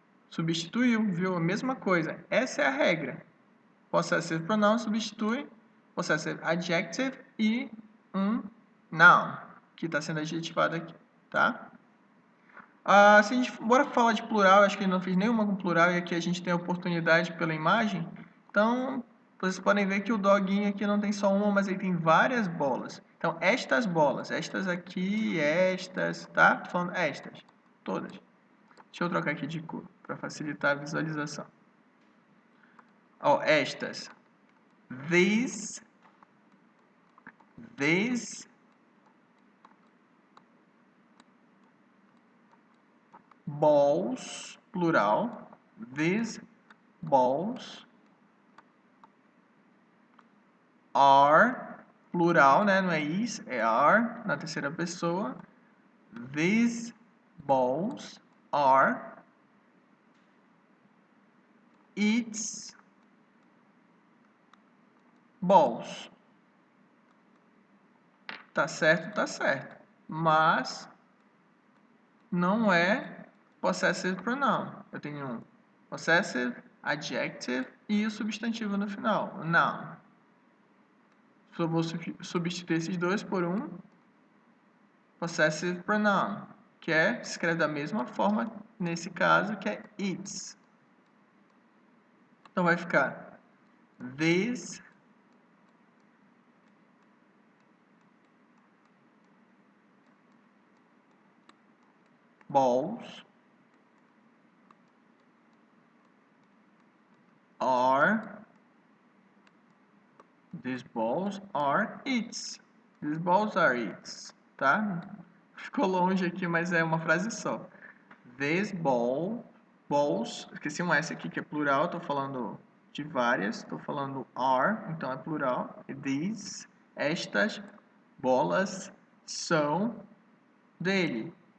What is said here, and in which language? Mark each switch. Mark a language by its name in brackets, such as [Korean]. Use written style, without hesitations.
[Portuguese] Substituiu, viu? A mesma coisa. Essa é a regra. Possessive pronoun substitui possessive adjective e um noun, que está sendo adjetivado aqui. Tá? Se a gente bora falar de plural, acho que ele não fez nenhuma com plural e aqui a gente tem a oportunidade pela imagem. Então, vocês podem ver que o doguinho aqui não tem só uma, mas ele tem várias bolas. Então, estas bolas, estas aqui, estas, tá? Tô falando estas, todas. Deixa eu trocar aqui de cor para facilitar a visualização. Ó, estas. [English] These balls, plural, these balls are, plural, né? [Portuguese] Não é is, é are, na terceira pessoa. [English] These balls are its balls. [Portuguese] Tá certo? Tá certo. Mas não é possessive pronoun. Eu tenho um possessive, adjective e o substantivo no final, o noun. Só vou substituir esses dois por um possessive pronoun, que se escreve da mesma forma nesse caso, que é its. Então vai ficar [English] these balls are, these balls are its. These balls are its, tá? [Portuguese] Ficou longe aqui, mas é uma frase só. [English] These balls, [Portuguese] esqueci um S aqui que é plural, tô falando de várias, tô falando are, então é plural. These, estas bolas são dele.